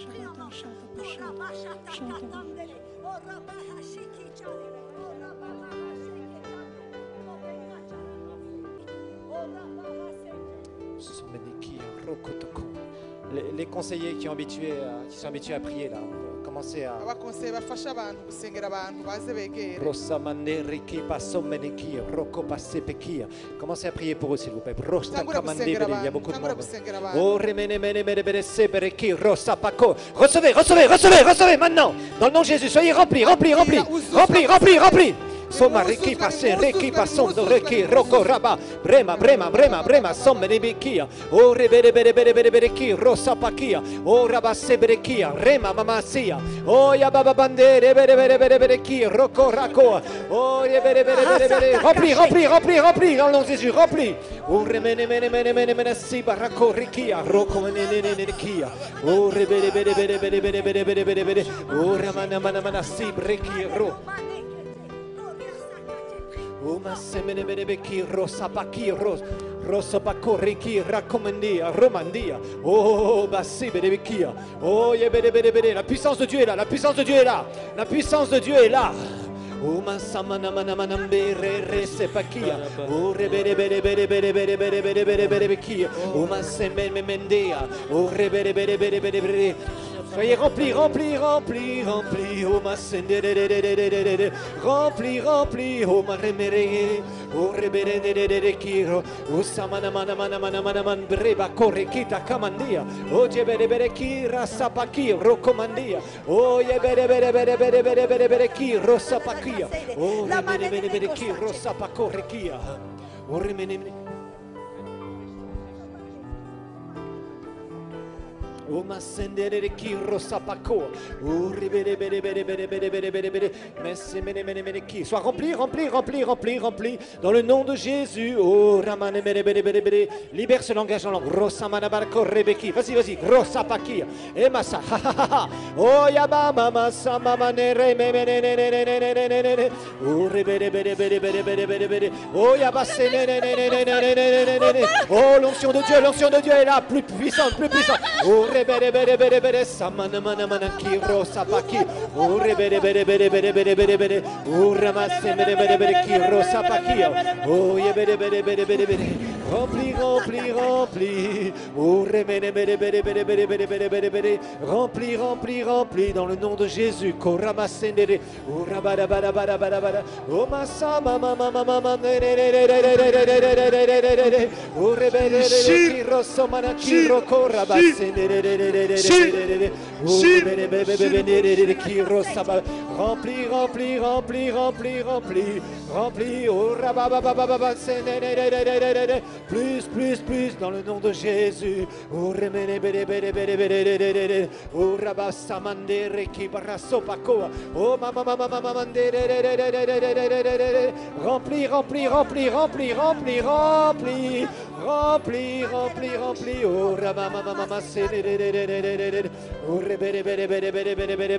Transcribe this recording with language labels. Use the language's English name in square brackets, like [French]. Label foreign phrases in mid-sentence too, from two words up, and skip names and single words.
[French] Ce sont les conseillers qui sont habitués à prier là. Commencez à [Kinyarwanda] abakonseye bafasha abantu gusengera abantu baze begere. Rosa Manderiki Passomeniki, Roko Passepekia. [French] Commencez à prier pour eux, s'il vous plaît. Rosta Kamandebele, il y a beaucoup de monde. Oh, Remene Mene Mene Mene Sebereki, Rosa Paco. Recevez, recevez, recevez, recevez maintenant. Dans le nom de Jésus, soyez remplis, remplis, remplis. Remplis, remplis, remplis. Soma reki passe, reki passondo, reki roko raba, brema, brema, brema, brema, somme nebekia, o rebere bere bere bere bere ki, rosa pakia, o rabasse berekia, rema mamasia, o ya baba bandere bere bere bere bere ki, roko rako, o ya bere bere bere bere, remplis, remplis, remplis, remplis, dans le nom de Jésus, remplis, o remene mene mene mene mene si barako rekia, roko mene mene mene kia, o rebere bere bere bere bere bere bere bere bere, o ramana mana mana si breki ro. Uma semene benebeki rosa paki rosa pakoriki rakomandia romandia oh basi benebekia oh ye bene la puissance de Dieu est là, la puissance de Dieu est là, la puissance de Dieu est là. Uma samana mana mana mbere rese pakia oh rebere bere bere bere bere bere bere bere bere bekia uma semene mendea oh rebere bere bere bere bere. Soyez remplis, remplis, remplis, remplis, oh ma sende, remplis, remplis, oh ma remere, oh rebere kiro, oh samana mana mana mana mana man breba corre kita kamandia, oh jebere bere kira sapaki rokomandia, oh yebere bere bere bere bere bere bere kiro sapakia, oh remene bere bere kiro sapakore kia, oh remene. Oh ma sendere ki rosa paco. Oh ribere bere bere bere bere bere bere bere. Messe mene mene mene ki. Sois rempli, rempli, rempli, rempli, rempli. Dans le nom de Jésus. Oh ramane bere bere bere bere. Libère ce langage en langue. Rosa manabarco rebeki. Vas-y, vas-y. Rosa pakia. Et massa. Oh yaba mama sa mama nere me me ne ne ne ne ne ne ne ne. Oh ribere bere bere bere bere bere bere. Oh yaba se ne ne ne ne ne ne ne ne ne. Oh l'onction de Dieu est là, plus puissante, plus puissante. Oh bere bere bere bere samana mana mana ki rosa paki o bere bere bere bere bere bere bere o ramasse bere bere bere ki rosa paki o ye bere bere bere bere bere rempli rempli rempli o remene bere bere bere bere bere bere bere bere rempli rempli rempli dans le nom de Jésus ko ramasse ndere o rabara bara bara bara bara o massa mama mama mama o rebere ki rosa mana ki roko rabasse ndere rempli, rempli, rempli, rempli, rempli, rempli, oh rabababababa, plus, plus, plus, dans le nom de Jésus, oh remene bere bere bere bere, oh rabasamandere ki barasopakoa, oh mama mama mama mandere, rempli, rempli, rempli, rempli, rempli, rempli, rempli, rempli, rempli, oh rabamama mama oh rebere bere bere bere bere bere